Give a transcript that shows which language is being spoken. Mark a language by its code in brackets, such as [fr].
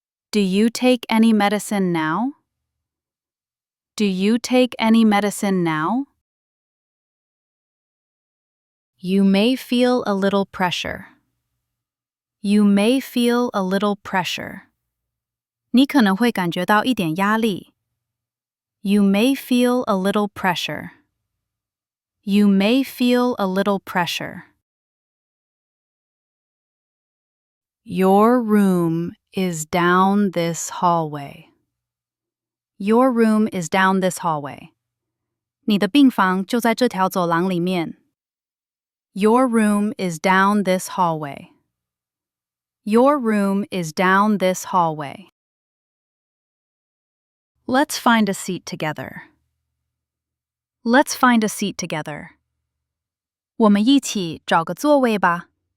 [en] Do you take any medicine now? Do you take any medicine now? You may feel a little pressure. You may feel a little pressure. [zh] 你可能会感觉到一点压力。 [en] You may feel a little pressure. You may feel a little pressure. Your room is down this hallway. Your room is down this hallway. [zh] 你的病房就在这条走廊里面。 [en] Your room is down this hallway. Your room is down this hallway. Let's find a seat together. Let's find a seat together. [zh] 我们一起找个座位吧。